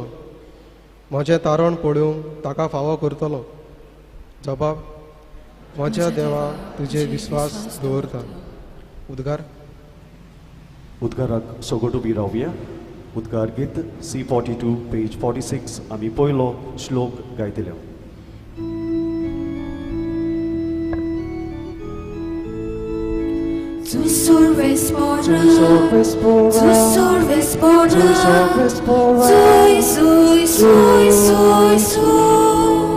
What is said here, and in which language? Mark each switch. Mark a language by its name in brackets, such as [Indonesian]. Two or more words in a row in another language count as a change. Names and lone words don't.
[Konkani] म्हजें तारण पळोवंक ताका फावो करतलो. जबाब, म्हज्या देवा तुजे विस्वास दवरता. उद्गार. उद्गाराक सोगोट उबी रावया. उद्गार गीत C42 पेज 46 आमी पयलो श्लोक गायतले. Tu sorvespora, tu sorvespora, sui, sui, sui, sui, sui.